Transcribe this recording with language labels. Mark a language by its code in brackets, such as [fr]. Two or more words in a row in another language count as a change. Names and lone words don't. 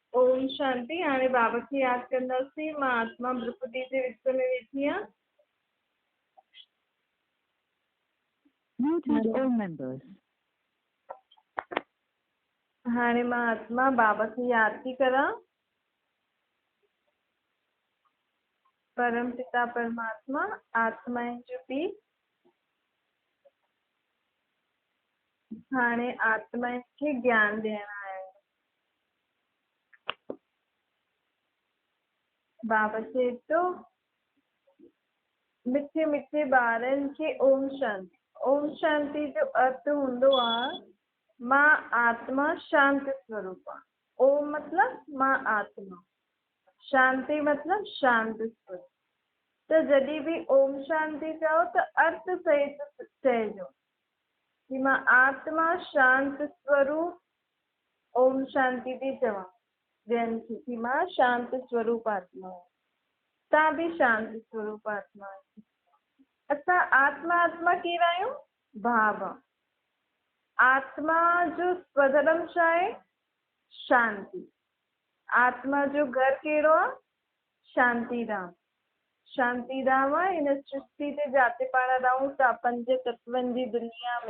[sa] ओम शांति। [sd] हाणे बाबा खे यादि कंदासीं। मां आत्मा भ्रुकुटी जे विच में वेठी आहियां। [en] Muted all members. [sd] हाणे मां आत्मा बाबा खे यादि थी करां। परम पिता परमात्मा आत्माउनि जो पीउ हाणे आत्माउनि खे ज्ञान ॾियण आया आहिनि। बाबा चए थो मिठे मिठे ॿारनि खे [sa] ओम शांति। ओम शांति [sd] जो अर्थ हूंदो आहे मां आत्मा शांत स्वरूप आहे। ओम मतलब मां आत्मा, शांति मतलब शांत स्वरूप। तो जॾहिं भी [sa] ओम शांति [sd] चओ तो अर्थ सहित चइजो कि मां आत्मा शांत स्वरूप ओम शांति थी चवां ॿियनि खे कि मां शांत स्वरूप आत्मा आहियां। तव्हां भी शांत स्वरूप आत्मा आहियो। असां आत्मा केरु आहियूं? भाव। आत्मा जो स्वधर्म छा आहे? शांति। आत्मा जो घर कहिड़ो आहे? शांतिधाम। शांतिधाम आहे हिन सृष्टि ते जाते पाण रहूं था पंज तत्वनि जी दुनिया में।